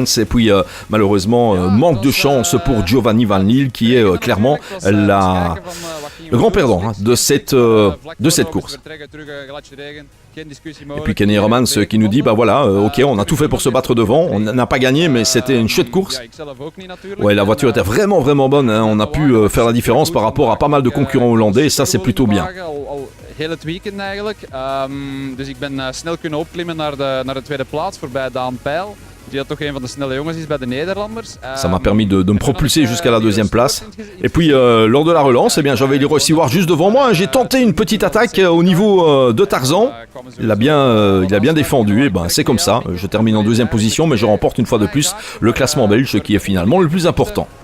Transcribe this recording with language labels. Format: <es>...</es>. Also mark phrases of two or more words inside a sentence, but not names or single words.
<fr>Et puis malheureusement manque de chance pour Giovanni Van Liel qui est clairement le grand perdant de cette course. Et puis Kenny Heremans qui nous dit ok, on a tout fait pour se battre devant, on n'a pas gagné mais c'était une chouette course. Ouais, la voiture était vraiment vraiment bonne, hein. On a pu faire la différence par rapport à pas mal de concurrents hollandais et ça c'est plutôt bien.</fr> <nl>Heel het weekend eigenlijk. Dus ik ben snel kunnen opklimmen naar de tweede plaats voorbij Daan Peil. Die toch een van de snelle jongens is bij de Nederlanders.</nl> <fr>Ça m'a permis de me propulser jusqu'à la deuxième place. Et puis lors de la relance, j'avais Leroy Stewart juste devant moi. J'ai tenté une petite attaque au niveau de Tarzan. Il a bien défendu. Et c'est comme ça. Je termine en deuxième position, mais je remporte une fois de plus le classement belge qui est finalement le plus important.</fr>